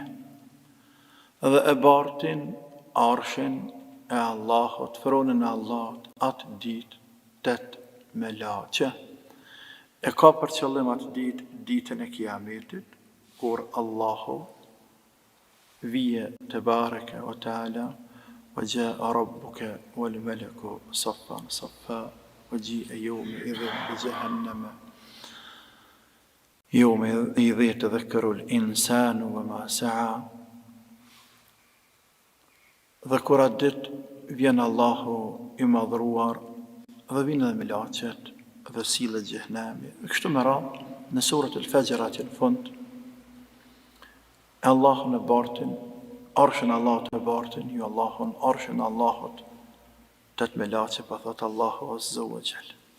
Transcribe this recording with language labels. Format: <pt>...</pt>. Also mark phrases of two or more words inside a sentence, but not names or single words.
<sq>Dhe e bartin arshin e Allahut, fronën e Allahut, atë ditë 8 melaqe. E ka për qëllim atë ditë, ditën e kiametit, kur Allahu vije të</sq> <ar>بارك وتعالى، وجاء ربك والملك صفا صفا، وجيء يومئذ بجهنم، يومئذ يتذكر الإنسان وما سعى.</ar> <sq>Dhe kur atë ditë vjen Allahu i madhruar dhe vinë edhe melaqet dhe sillet xhehenami. Kështu me radhë në surët al-Fajr atë në fund, Allahun e bartin, arshin Allahut e bartin, ju Allahun, arshin Allahut, 8 melaqe, pa thot Allahu</sq> <ar>عز وجل.</ar>